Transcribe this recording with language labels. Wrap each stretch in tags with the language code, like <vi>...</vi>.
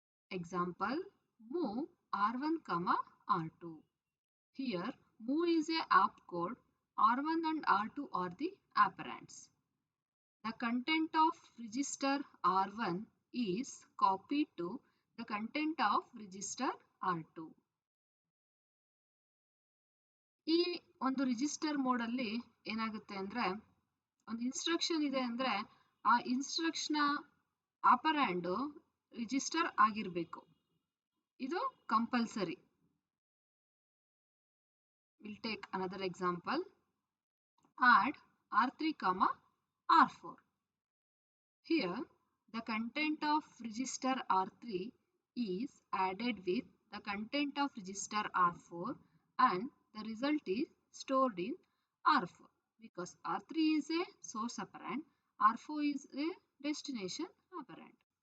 <en>Example, move R1, R2. Here, move is a opcode, R1 and R2 are the operands. The content of register R1 is copied to the content of register R2.</en> <kn>ಈ ಒಂದು register ಮೋಡಲ್ಲಿ ಏನಾಗುತ್ತೆ ಅಂದರೆ, ಒಂದು instruction ಇದೆ ಅಂದರೆ ಆ instruction ಆಪರ್ಯಾಂಡು register ಆಗಿರಬೇಕು. ಇದು compulsory.</kn> <en>We'll take another example. Add R3, R4. Here, the content of register R3 is added with the content of register R4 and the result is stored in R4 because R3 is a source operand, R4 is a destination operand.</en>